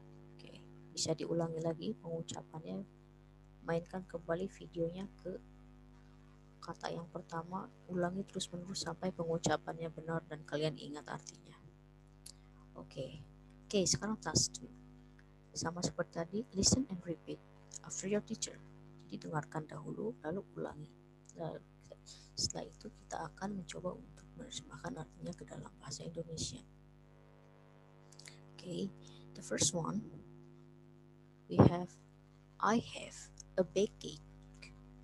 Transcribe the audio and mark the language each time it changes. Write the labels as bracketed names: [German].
[Indonesian] Oke, bisa diulangi lagi pengucapannya. Mainkan kembali videonya ke kata yang pertama, ulangi terus-menerus sampai pengucapannya benar dan kalian ingat artinya. Oke, sekarang task 2. Sama seperti tadi, [English] listen and repeat after your teacher. [Indonesian] Jadi dengarkan dahulu, lalu ulangi. Setelah itu kita akan mencoba untuk menerjemahkan artinya ke dalam bahasa Indonesia. [English] Okay, the first one, we have, I have a backache.